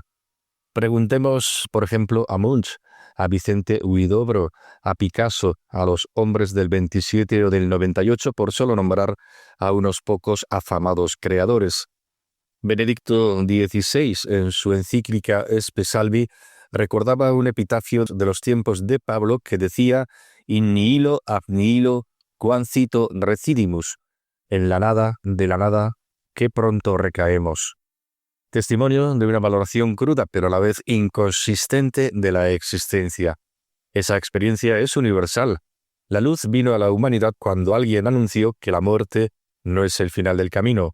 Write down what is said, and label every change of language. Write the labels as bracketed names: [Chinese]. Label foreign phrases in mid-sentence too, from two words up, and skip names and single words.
[Spanish] Preguntemos, por ejemplo, a Munch, a Vicente Huidobro, a Picasso, a los hombres del 27 o del 98, por solo nombrar a unos pocos afamados creadores. Benedicto XVI, en su encíclica Spe Salvi, recordaba un epitafio de los tiempos de Pablo que decía [Latin] «In nihilo ab nihilo quancito recidimus», [Spanish] en la nada, de la nada, qué pronto recaemos. Testimonio de una valoración cruda, pero a la vez inconsistente de la existencia. Esa experiencia es universal. La luz vino a la humanidad cuando alguien anunció que la muerte no es el final del camino.